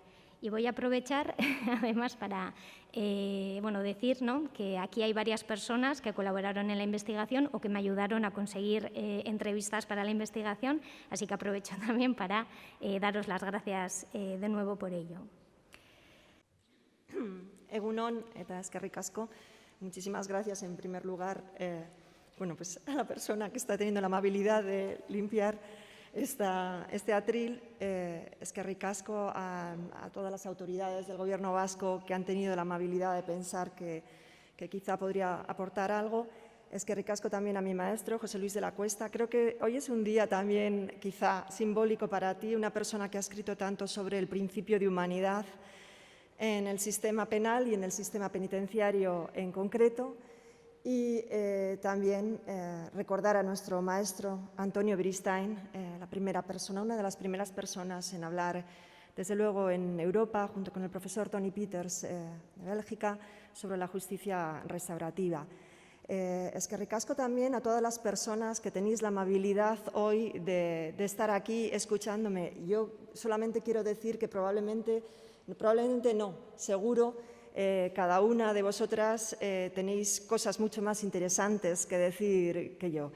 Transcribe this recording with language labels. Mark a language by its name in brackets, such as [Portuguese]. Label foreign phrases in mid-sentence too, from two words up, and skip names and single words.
[Spanish] Y voy a aprovechar, además, para bueno, decir, ¿no?, que aquí hay varias personas que colaboraron en la investigación o que me ayudaron a conseguir entrevistas para la investigación, así que aprovecho también para daros las gracias de nuevo por ello. [Basque] Egunon eta eskerrik asko. [Spanish] Muchísimas gracias en primer lugar bueno, pues a la persona que está teniendo la amabilidad de limpiar este atril, [Basque] eskerrik asko [Spanish] a todas las autoridades del Gobierno vasco que han tenido la amabilidad de pensar que quizá podría aportar algo. [Basque] Eskerrik asko [Spanish] también a mi maestro, José Luis de la Cuesta. Creo que hoy es un día también quizá simbólico para ti, una persona que ha escrito tanto sobre el principio de humanidad en el sistema penal y en el sistema penitenciario en concreto. Y también recordar a nuestro maestro Antonio Beristain, la primera persona, una de las primeras personas en hablar, desde luego en Europa, junto con el profesor Tony Peters de Bélgica, sobre la justicia restaurativa. [Basque] Eskerrik asko [Spanish] también a todas las personas que tenéis la amabilidad hoy de estar aquí escuchándome. Yo solamente quiero decir que probablemente no, seguro, cada una de vosotras tenéis cosas mucho más interesantes que decir que yo.